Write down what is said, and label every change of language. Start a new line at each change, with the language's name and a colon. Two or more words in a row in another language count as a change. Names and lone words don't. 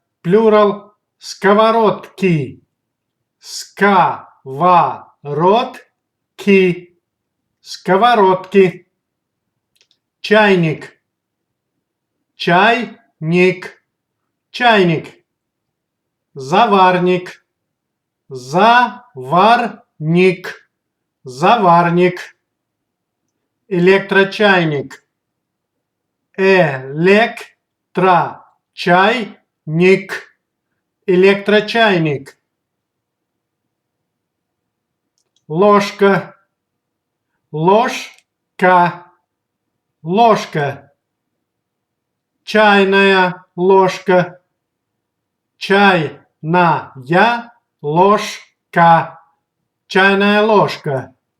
Russian: Плюрал сковородки, сковородки, сковородки. Чайник, чайник, чайник. Заварник, заварник, заварник. Электрочайник, электрочайник, электрочайник. Ложка, ложка, ложка. Чайная ложка, чайная ложка, чайная ложка.